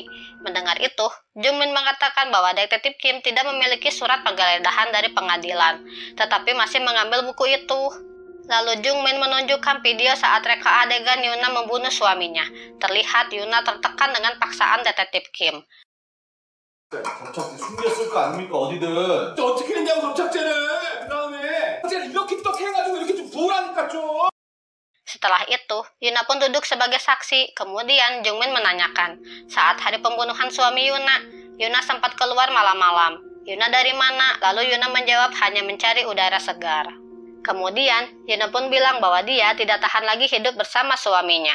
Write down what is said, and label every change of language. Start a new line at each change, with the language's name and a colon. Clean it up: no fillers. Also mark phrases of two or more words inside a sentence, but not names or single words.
Indonesian: Mendengar itu, Jungmin mengatakan bahwa detektif Kim tidak memiliki surat penggeledahan dari pengadilan, tetapi masih mengambil buku itu. Lalu Jungmin menunjukkan video saat reka adegan Yuna membunuh suaminya. Terlihat Yuna tertekan dengan paksaan detektif Kim.
Korean: 접착제 숨겼을 거 아닙니까 어디든. 어떻게 했냐고 접착제를. 그다음에 접착제를 이렇게 딱 해가지고 이렇게 좀 부으라니까 좀.
Indonesian: Setelah itu, Yuna pun duduk sebagai saksi. Kemudian Jungmin menanyakan, saat hari pembunuhan suami Yuna, Yuna sempat keluar malam-malam. Yuna dari mana? Lalu Yuna menjawab hanya mencari udara segar. Kemudian, Yuna pun bilang bahwa dia tidak tahan lagi hidup bersama suaminya.